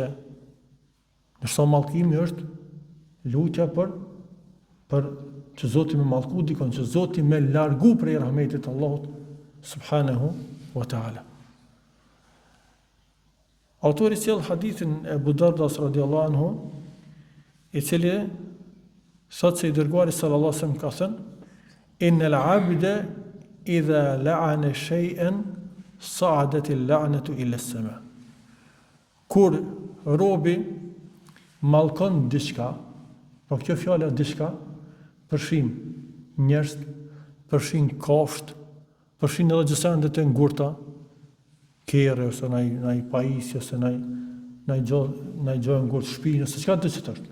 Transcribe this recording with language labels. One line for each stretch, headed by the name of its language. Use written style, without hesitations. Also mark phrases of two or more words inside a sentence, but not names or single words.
Albanian: Nërsa mallkimi është lutja për që Zoti me mallku dikon, që Zoti me largu prej rahmetit Allahut
Arabic: سبحانه وتعالى.
Albanian: Autori sjell hadithin e Abu Dardas
Arabic: رضي الله عنه,
Albanian: i cili thot se i dërguari
Arabic: صلى الله عليه وسلم
Albanian: ka thënë:
Arabic: "إن العبد إذا لعن شيئا صعدت اللعنة إلى السماء."
Albanian: Kur robi mallkon diçka, po kjo fjala diçka përfshin njerëz, përfshin kafshë, përfshin edhe gjësande të ngurta, kerë, ose nai pajisje, ose nai gjë ngurtë shpinë, ose çka do të thotë.